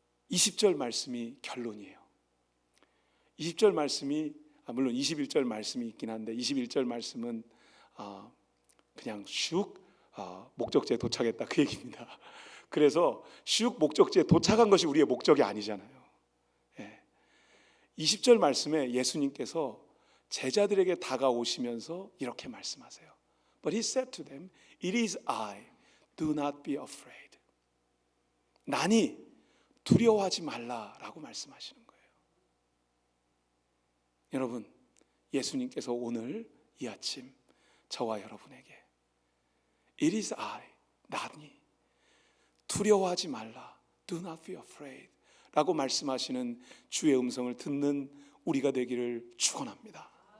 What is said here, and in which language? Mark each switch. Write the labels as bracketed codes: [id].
[ko] 20절 말씀이 결론이에요. 20절 말씀이 물론 21절 말씀이 있긴 한데 21절 말씀은 그냥 슉 목적지에 도착했다 그 얘기입니다. 그래서 슉 목적지에 도착한 것이 우리의 목적이 아니잖아요. 20절 말씀에 예수님께서 제자들에게 다가오시면서 이렇게 말씀하세요. [en] But he said to them, it is I, do not be afraid. [ko] 나니 두려워하지 말라라고 말씀하시는 거예요. 여러분, 예수님께서 오늘 이 아침 저와 여러분에게 [en] It is I, [ko] 나니 두려워하지 말라, [en] do not be afraid [ko] 라고 말씀하시는 주의 음성을 듣는 우리가 되기를 축원합니다.